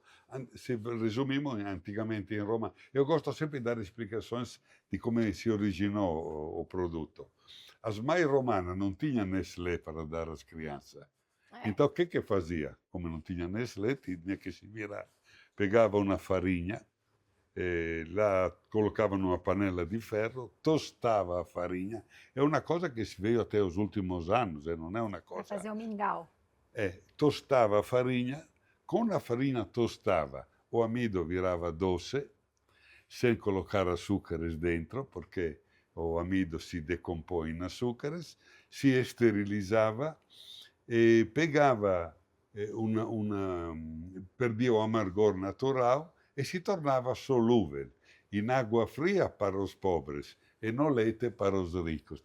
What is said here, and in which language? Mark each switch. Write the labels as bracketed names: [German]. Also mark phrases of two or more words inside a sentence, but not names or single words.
[Portuguese] Se resumimos, antigamente em Roma, eu gosto sempre de dar explicações de como se originou o produto. As mães romanas não tinham Nestlé para dar às crianças. Então, o que fazia? Como não tinha Nestlé, tinha que se virar. Pegava uma farinha, la colocava numa panela [Italian] di ferro, [Portuguese] tostava a farinha. [Italian] È una cosa che si veio [Portuguese] até os últimos anos, [Italian] non è una [Portuguese] Para [Italian] cosa... [Portuguese] fazer o mingau. Tostava a farinha, com a farinha tostava, o amido virava doce, sem colocar açúcares dentro, porque o amido se decompõe em açúcares, se esterilizava e pegava perdia o amargor natural e se tornava solúvel em água fria para os pobres e no leite para os ricos.